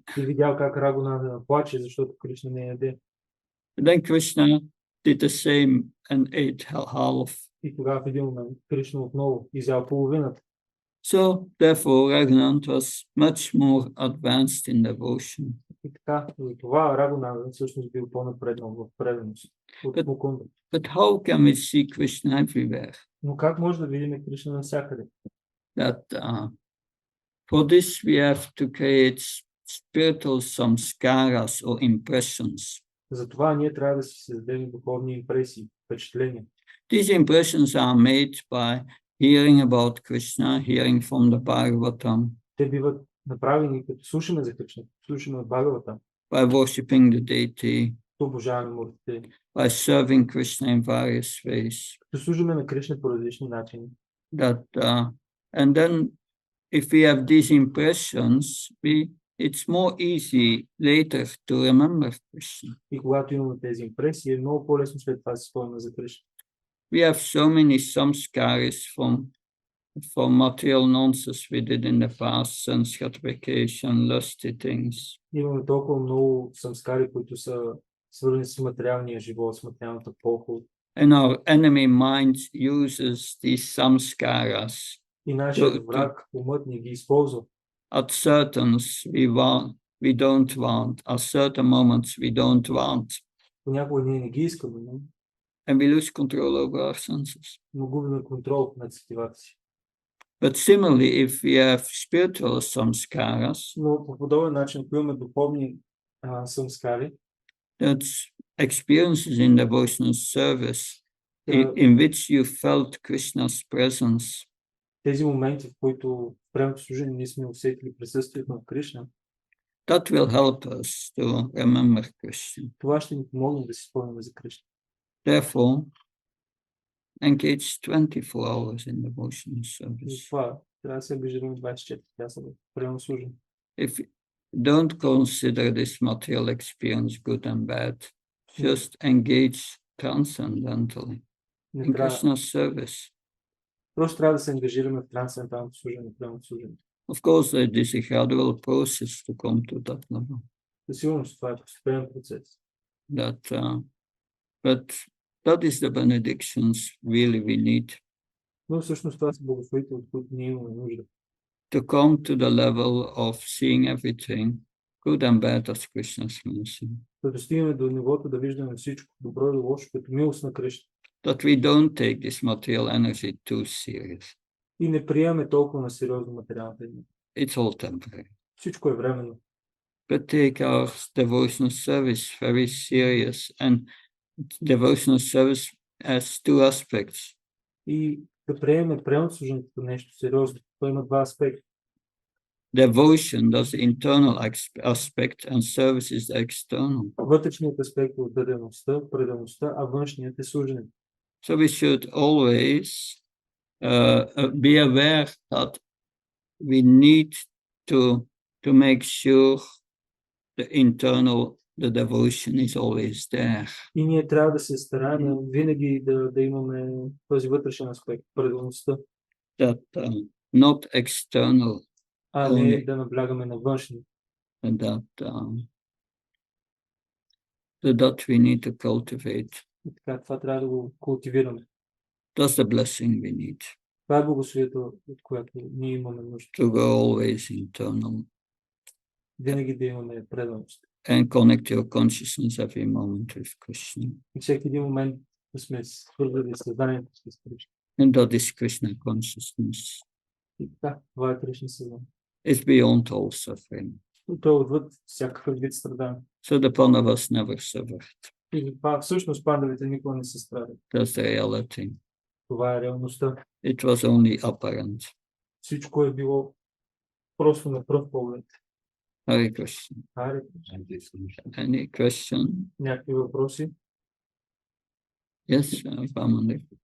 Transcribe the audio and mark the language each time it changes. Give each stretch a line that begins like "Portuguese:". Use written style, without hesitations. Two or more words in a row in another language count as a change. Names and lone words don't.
Bulgarian: И видял как Рагунанда плаче, защото Кришна не яде.
English: And then Krishna did the same and ate half.
Bulgarian: И тогава в един момент Кришна отново изял половината.
English: So therefore Raghunand was much more advanced in devotion.
Bulgarian: И така, за това Рагунанда всъщност бил по-напреднал в преданост от Мукунда.
English: But how can we see Krishna everywhere?
Bulgarian: Но как може да видим Кришна навсякъде?
English: That for this we have to create spiritual samskaras or impressions.
Bulgarian: Затова ние трябва да си създадем духовни импресии, впечатления.
English: These impressions are made by hearing about Krishna, hearing from the Bhagavatam.
Bulgarian: Те биват направени като слушаме за Кришна, слушаме от Бхагавата,
English: by worshipping the deity,
Bulgarian: обожаваме муртите,
English: by serving Krishna in various ways.
Bulgarian: като служиме на Кришна по различни начини.
English: That and then if we have these impressions, it's more easy later to remember Krishna.
Bulgarian: И когато имаме тези импресии, е много по-лесно след това да се спомняме за Кришна.
English: We have so many samskaras from material nonsense we did in the past, sense gratification, lusty things.
Bulgarian: Имаме толкова много самскари, които са свързани с материалния живот, с материалната поход.
English: And our enemy mind uses these samskaras.
Bulgarian: И нашият враг, умът ни ги използва.
English: At certains we don't want. At certain moments we don't want.
Bulgarian: Понякога ние не ги искаме,
English: And we lose control over our senses.
Bulgarian: но губим контрол над сетивата си.
English: But similarly, if we have spiritual samskaras,
Bulgarian: Но по подобен начин, ако имаме духовни самскари,
English: that's experiences in devotional service in which you felt Krishna's presence.
Bulgarian: Тези моменти, в които в времето служение ние сме усетили присъствието на Кришна,
English: that will help us to remember Krishna.
Bulgarian: Това ще ни помогне да си спомним за Кришна.
English: Therefore, engage 24 hours in devotional
Bulgarian: И
English: service.
Bulgarian: това трябва да се ангажираме 24 часа в прямо служение.
English: if don't consider this material experience good and bad, just engage transcendentally in Krishna's service.
Bulgarian: Просто трябва да се ангажираме в трансценденталното служение, прямо служение.
English: Of course, it is a gradual process to come to that level.
Bulgarian: Със сигурност това е постепенен процес.
English: But that is the benedictions really we need.
Bulgarian: Но всъщност това са благословите, от които ние имаме нужда.
English: To come to the level of seeing everything, good and bad, as Krishna's mercy.
Bulgarian: Да достигаме до нивото да виждаме всичко добро и лошо като милост на Кришна.
English: That we don't take this material energy too serious.
Bulgarian: И не приемаме толкова на сериозно материалната енергия.
English: It's all temporary.
Bulgarian: Всичко е временно.
English: But take our devotional service very serious, and devotional service has two aspects.
Bulgarian: И да приемем прямо служението като нещо сериозно. Това има два аспекта.
English: Devotion, that's the internal aspect, and service is the external.
Bulgarian: Вътрешният аспект е отдадеността, предаността, а външният е служенето.
English: So we should always be aware that we need to make sure the devotion is always there.
Bulgarian: И ние трябва да се стараем винаги да имаме този вътрешен аспект, предаността.
English: That not external.
Bulgarian: А не да наблягаме на външни.
English: That we need to cultivate.
Bulgarian: И така, това трябва да го култивираме.
English: That's the blessing we need.
Bulgarian: Това е благословието, от което ние имаме нужда.
English: To go always internal.
Bulgarian: Винаги да имаме преданост.
English: And connect your consciousness every moment with Krishna.
Bulgarian: И всеки един момент да сме свързани с съзнанието с Кришна.
English: And that is Krishna consciousness.
Bulgarian: И така, това е Кришна съзнание.
English: It's beyond all suffering.
Bulgarian: То е отвъд всякакъв вид страдания.
English: So the Pandavas never suffered.
Bulgarian: И това всъщност пандавите никога не се страдат.
English: That's the reality.
Bulgarian: Това е реалността.
English: It was only apparent.
Bulgarian: Всичко е било просто на пръв поглед.
English: Hare Krishna.
Bulgarian: Харе.
English: Any question?
Bulgarian: Някакви въпроси?
English: Yes, Vamani.